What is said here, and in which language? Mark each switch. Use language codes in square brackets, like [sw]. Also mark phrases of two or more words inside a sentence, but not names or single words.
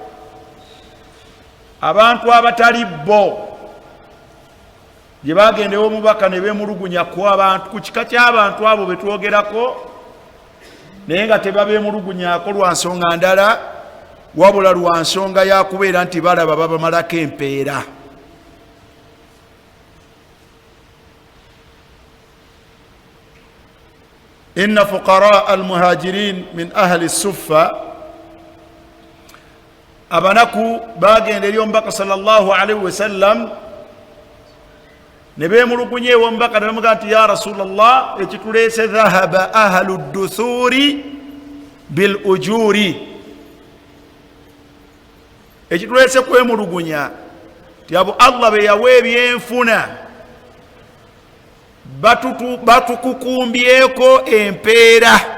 [lg] abantu abatali bo gye bagendewo omubaka ne beemulugunya ku abantu, ku kika ky'abantu abo betwogerako, naye nga tebabeemulugunyako lwa nsonga ndala wabula lwa nsonga ya kubeera nti balaba babamalako empeera. [ar] إن فقراء المهاجرين من أهل الصفة, [lg] abanaku bagenda eri omubaka [ar] صلى الله عليه وسلم [lg] ne beemulugunya ewa omubaka ne bamugamba nti [ar] يا رسول الله, [lg] ekituleese [ar] ذهب أهل الدثور بالأجور [lg] ekitulese kwemulugunya ti abo Allah be yawa ebyenfuna batukukumbyeko empeera.